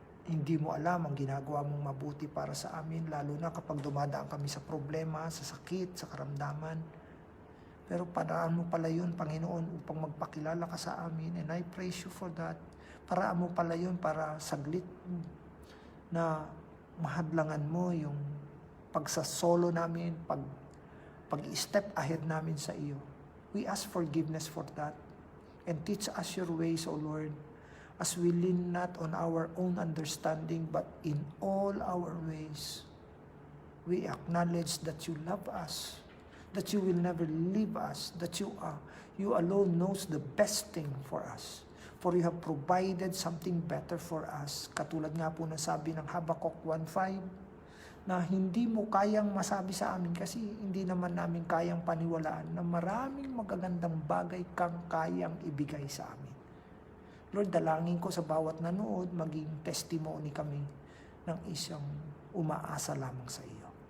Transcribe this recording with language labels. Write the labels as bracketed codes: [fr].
[tl] Hindi mo alam ang ginagawa mong mabuti para sa amin, lalo na kapag dumadaan kami sa problema, sa sakit, sa karamdaman. Pero paraan mo pala yun, Panginoon, upang magpakilala ka sa amin. [en] And I praise you for that. [tl] Paraan mo pala yun para saglit na mahadlangan mo yung pagsasolo namin, pag-step ahead namin sa iyo. [en] We ask forgiveness for that. And teach us your ways, O Lord, as we lean not on our own understanding, but in all our ways, we acknowledge that you love us, that you will never leave us, that you alone knows the best thing for us. For you have provided something better for us. [tl] Katulad nga po ng sabi ng Habakkuk 1:5, na hindi mo kayang masabi sa amin kasi hindi naman namin kayang paniwalaan na maraming magagandang bagay kang kayang ibigay sa amin. Lord, dalangin ko sa bawat nanood, maging testimony kami ng isang umaasa lamang sa iyo.